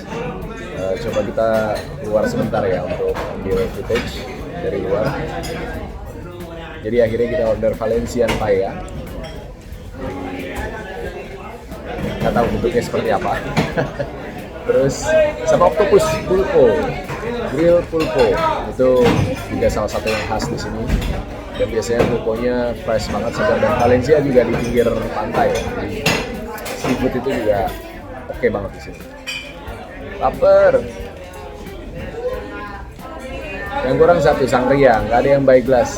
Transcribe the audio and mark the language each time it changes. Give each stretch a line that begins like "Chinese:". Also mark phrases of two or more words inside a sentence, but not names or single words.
Indonesian: Coba kita keluar sebentar ya untuk ambil footage dari luar. Jadi akhirnya kita order
English: Valencian paella.
Indonesian: Nggak tahu bentuknya seperti apa. Terus sama
English: octopus pulpo, grill pulpo,
Indonesian: itu juga salah satu yang khas di sini. Dan biasanya pulponya fresh banget segar, dan Valencia juga di pinggir pantai. Jadi seafood itu juga oke banget di sini. Laper. Yang kurang satu sangria, nggak ada yang
English: by glass.